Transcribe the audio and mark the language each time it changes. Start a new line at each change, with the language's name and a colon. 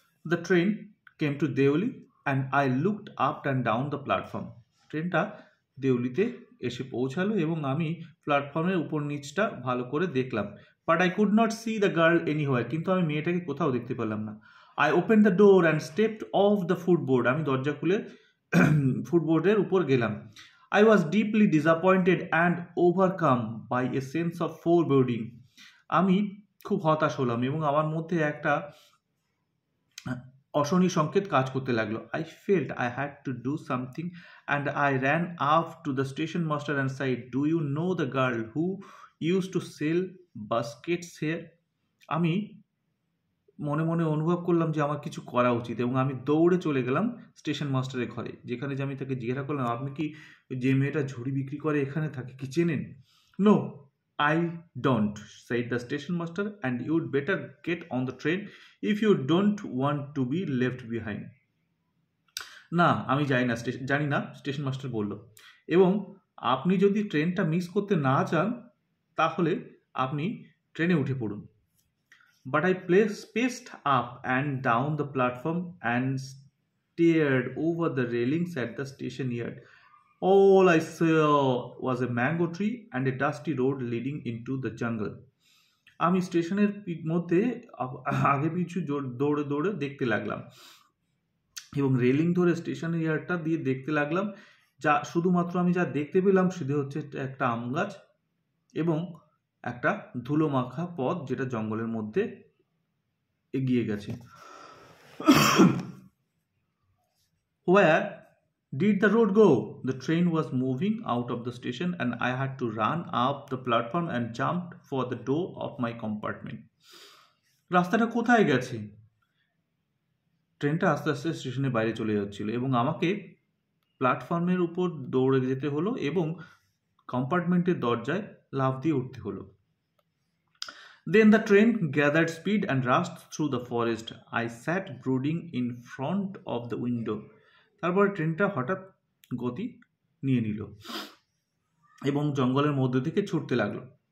English: The train came to Deoli and I looked up and down the platform.
Bangla: ট্রেনটা দেউলিতে এসে পৌঁছালো এবং আমি প্ল্যাটফর্মের উপর নিচটা ভালো করে দেখলাম।
English: But I could not see the girl anywhere.
Bangla: কিন্তু আমি মেয়েটাকে কোথাও দেখতে পেলাম না।
English: I opened the door and stepped off the footboard.
Bangla: আমি দরজা খুলে ফুটবোর্ডের উপর গেলাম।
English: I was deeply disappointed and overcome by a sense of foreboding.
Bangla: আমি খুব হতাশ হলাম এবং আমার মধ্যে একটা অশনি সংকেত কাজ করতে লাগলো।
English: I felt I had to do something and I ran up to the station master and said, "Do you know the girl who used to sell baskets here?"
Bangla: আমি মনে মনে অনুভব করলাম যে আমার কিছু করা উচিত এবং আমি দৌড়ে চলে গেলাম স্টেশন মাস্টারের ঘরে, যেখানে যে আমি তাকে জিজ্ঞাসা করলাম, আপনি কি যে মেয়েটা ঝুড়ি বিক্রি করে এখানে থাকে কি চেনেন?
English: No, I don't, said the station master, and you'd better get on the train if you don't want to be left behind.
Bangla: না, আমি জানি না, স্টেশন মাস্টার বলল, এবং আপনি যদি ট্রেনটা মিস করতে না চান তাহলে আপনি ট্রেনে উঠে পড়ুন।
English: But I paced up and down the platform and stared over the railings at the station yard. All I saw was a mango tree and a dusty road leading into the jungle.
Bangla: আমি স্টেশনের মধ্যে আগে পিছু দৌড়ে দৌড়ে দেখতে লাগলাম এবং রেলিং ধরে স্টেশনের ইয়ার্ডটা দিয়ে দেখতে লাগলাম। যা শুধুমাত্র আমি যা দেখতে পেলাম সেটা হচ্ছে একটা আম গাছ এবং একটা ধুলো মাখা পথ যেটা জঙ্গলের মধ্যে এগিয়ে গেছে।
English: Where did the road go? The train was moving out of the station and I had to run up the platform and jump for the door of my compartment.
Bangla: রাস্তাটা কোথায় গেছে? ট্রেনটা আস্তে আস্তে স্টেশনের বাইরে চলে যাচ্ছিল এবং আমাকে প্ল্যাটফর্মের উপর দৌড়ে যেতে হলো এবং কম্পার্টমেন্টের দরজায় লাফ দিয়ে উঠতে হলো।
English: Then the train gathered speed and rushed through the forest. I sat brooding in front of the window.
Bangla: তারপর ট্রেনটা হঠাৎ গতি নিয়ে নিল এবং জঙ্গলের মধ্য থেকে ছুটতে লাগলো।